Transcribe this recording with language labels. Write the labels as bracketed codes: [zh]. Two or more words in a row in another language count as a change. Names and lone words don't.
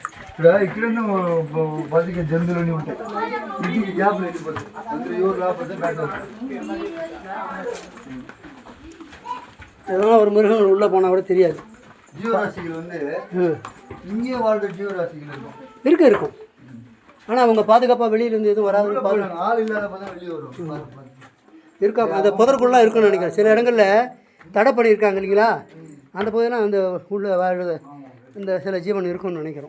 [te] ఇక్కడనే బతికే జంతువులన్నీ ఉంటాయి. ఇంటికి గ్యాప్లు వెళ్ళిపోతాయి. అందులో ఎవరు రాకపోతే బయట [ta] எதனா ஒரு மிருகங்கள் உள்ளே போனால் கூட தெரியாது. ஜீவராசிகள் வந்து இங்கே வாழ்ற ஜீவராசிகள் இருக்கும் இருக்கும். ஆனால் அவங்க பாதுகாப்பாக வெளியிலேருந்து எதுவும் வராது. ஆள் இல்லாத தான் வெளியே வரும். இருக்காம அந்த புதற்குள்ளே இருக்குன்னு நினைக்கிறேன். சில இடங்களில் தடை பண்ணியிருக்காங்க இல்லைங்களா, அந்த பகுதியெல்லாம் அந்த உள்ளே வாழ்றது இந்த சில ஜீவன் இருக்குன்னு நினைக்கிறோம்.